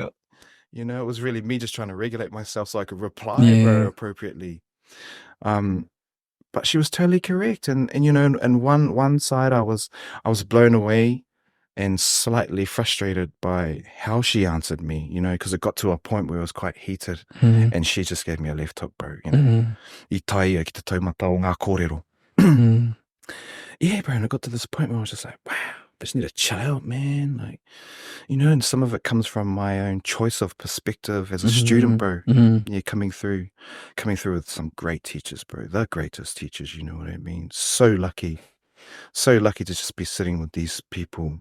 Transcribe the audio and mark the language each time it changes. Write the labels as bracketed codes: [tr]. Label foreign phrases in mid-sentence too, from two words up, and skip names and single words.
[en] It was really me just trying to regulate myself so I could reply appropriately. But she was totally correct. And one side I was blown away and slightly frustrated by how she answered me, because it got to a point where it was quite heated, and she just gave me a left hook, bro, [mi] I taia ki te taumata o ngā kōrero. [en] Yeah, bro, and it got to this point where I was just like, wow, I just need to chill out, man. Like, and some of it comes from my own choice of perspective as a student, bro. Yeah, coming through with some great teachers, bro. The greatest teachers, you know what I mean? So lucky to just be sitting with these people.